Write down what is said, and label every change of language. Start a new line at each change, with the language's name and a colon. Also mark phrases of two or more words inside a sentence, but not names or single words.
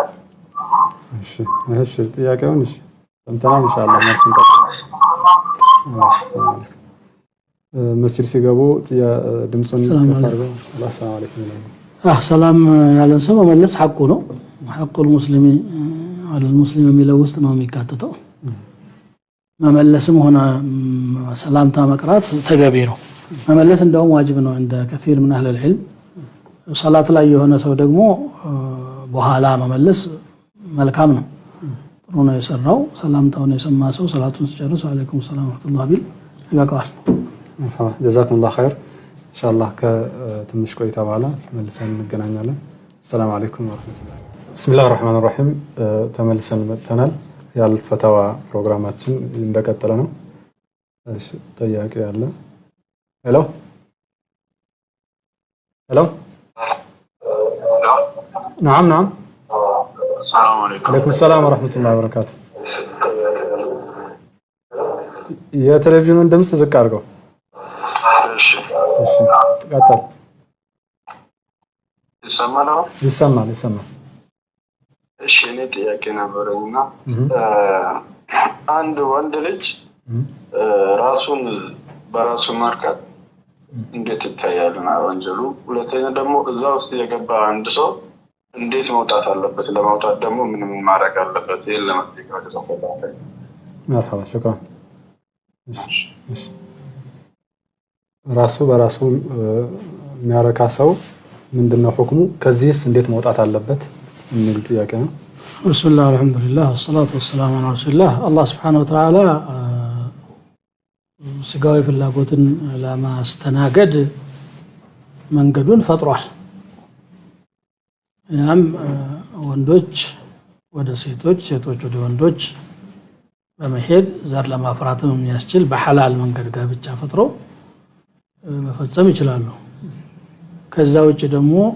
Amharic: እሺ ጥያቄውን እሺ ሰምተናል ኢንሻአላህ መልሱን ጠብቁ መስጊድ ሲገቡ ድምጹን ከፋርገው
Arabic: سلام عليكم
Amharic: ሰላም ያለን ሰው መመለስ ሐቁ ነው
Arabic: حق المسلم على المسلم
Amharic: የሚለው ውስጥ ነው የሚካተተው መመለስም ሆነ ሰላምታ መቅራት ተገቢ ነው መመለስ እንደውም ዋጅብ ነው እንደ
Arabic: كثير من اهل العلم
Amharic: ሶላት ላይ የሆነ ሰው ደግሞ በኋላ መመለስ መልካም ነው ጥሩ ነው የሰራው ሰላምታውን የሰማ ሰው ሰላቱን ሲጨርስ
Arabic: عليكم السلام ورحمة الله
Amharic: ቢል ይበቃዋል
Arabic: مرحبا جزاكم الله خير ان شاء الله كتمش
Amharic: ቆይታ በኋላ መልሰን እንገናኛለን
Arabic: السلام عليكم ورحمة الله بسم الله الرحمن الرحيم
Amharic: ተመልሰን መጥተናል ያልፈታዋ ፕሮግራማችን እንደቀጠለ ነው እሺ ጥያቄ ያለ ሄሎ ሄሎ
Arabic: نعم نعم السلام عليكم عليكم السلام ورحمة الله وبركاته يا تلفزيون دمس
Amharic: ዝቅ አድርገው እሺ ተቀጥል ይሰማል እሺ እኔ ጥያቄ ነበረኝና አንድ ወንድ ልጅ ራሱን በራሱ ማርካት እንዴት ይታያል ነው ወንጀሉ ሁለተኛ ደግሞ እዛ ውስጥ የገባ አንድ ሰው እንዴት መውጣት አለበት ለማውጣት ደግሞ ምን ማድረግ አለበት ይሄን ለማስተካከል ተፈለገ
Arabic: مرحبا شكرا
Amharic: ራሱ በራሱ የሚያረካ ሰው ምንድነው ሁክሙ ከዚህስ እንዴት መውጣት አለበት የሚል ጥያቄ ነው
Arabic: بسم الله الحمد لله والصلاة والسلام على رسول الله الله سبحانه وتعالى
Amharic: ስጋዊ ፍላጎትን ለማስተናገድ መንገዱን ፈጥሯል ያም ወንዶች ወደ ሴቶች ሴቶች ወደ ወንዶች በመሄድ ዘር ለማፍራትም የሚያስችል በሐላል መንገድ ጋብቻ ፈጥሮ መፈጸም ይችላሉ ከዛ ውጭ ደግሞ